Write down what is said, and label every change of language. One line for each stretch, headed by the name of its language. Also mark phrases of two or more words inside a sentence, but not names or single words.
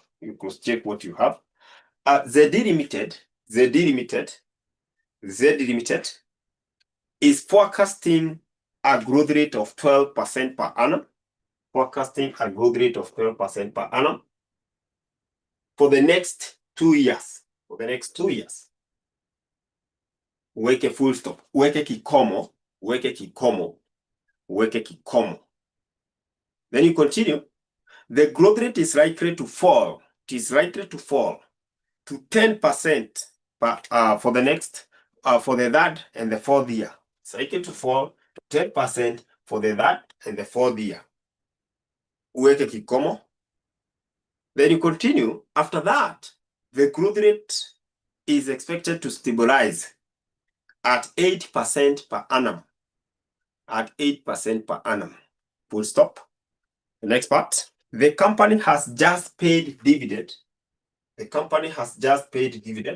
English: You cross-check what you have. Z Limited is forecasting a growth rate of 12% per annum. Forecasting a growth rate of 12% per annum for the next 2 years. For the next 2 years. Weke full stop.
Swahili: Weke kikomo. Weke kikomo. Weke kikomo.
English: Then you continue. The growth rate is likely to fall. It is likely to fall to 10% for the next, for the third and the fourth year. It's likely to fall to 10% for the third and the fourth year.
Swahili: Uweke kikomo.
English: Then you continue. After that, the growth rate is expected to stabilize at 8% per annum. At 8% per annum. Full stop. The next part. The company has just paid dividend. The company has just paid dividend.